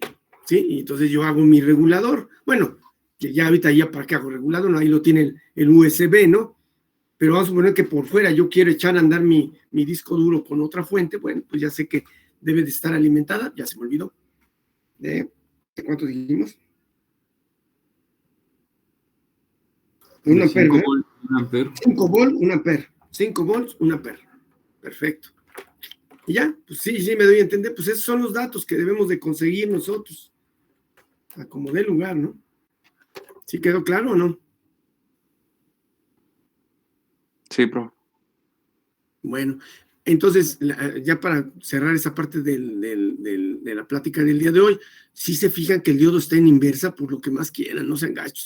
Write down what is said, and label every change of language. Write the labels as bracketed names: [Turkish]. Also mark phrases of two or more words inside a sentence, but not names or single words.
[Spanish] Sí, y entonces yo hago mi regulador. Bueno, que ya ahorita ya para qué hago regulador, ¿no? Ahí lo tiene el USB, ¿no? Pero vamos a suponer que por fuera yo quiero echar a andar mi disco duro con otra fuente. Bueno, pues ya sé que debe de estar alimentada, ya se me olvidó. ¿De cuánto dijimos? 1 ampere, 5 volts, 1 ampere. 5 volts, 1 ampere. 5 volts, 1 ampere. Perfecto. Y ya, pues sí, me doy a entender, pues esos son los datos que debemos de conseguir nosotros. A como dé lugar, ¿no? ¿Sí quedó claro o no? Sí, pro. Bueno, entonces, ya para cerrar esa parte de la plática del día de hoy, sí se fijan que el diodo está en inversa por lo que más quieran, no sean gachos.